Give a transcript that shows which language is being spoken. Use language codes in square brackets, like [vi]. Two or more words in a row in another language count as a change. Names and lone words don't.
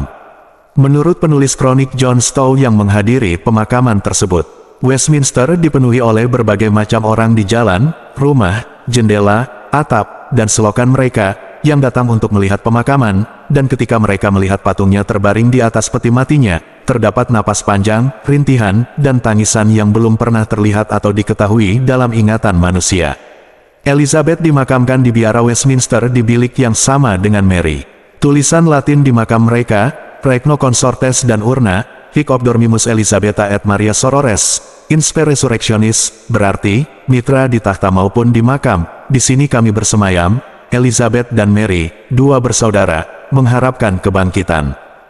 [id] Menurut penulis kronik John Stow yang menghadiri pemakaman tersebut, Westminster dipenuhi oleh berbagai macam orang di jalan, rumah, jendela, atap, dan selokan mereka, yang datang untuk melihat pemakaman, dan ketika mereka melihat patungnya terbaring di atas peti matinya, terdapat napas panjang, rintihan, dan tangisan yang belum pernah terlihat atau diketahui dalam ingatan manusia. Elizabeth dimakamkan di biara Westminster di bilik yang sama dengan Mary. Tulisan Latin di makam mereka, [la] Regno Consortes dan urna, Hic Obdormimus Elizabetha et Maria Sorores, Inspe Resurrectionis, [id] berarti, mitra di tahta maupun di makam, di sini kami bersemayam, Elizabeth dan Mary, dua bersaudara, mengharapkan kebangkitan.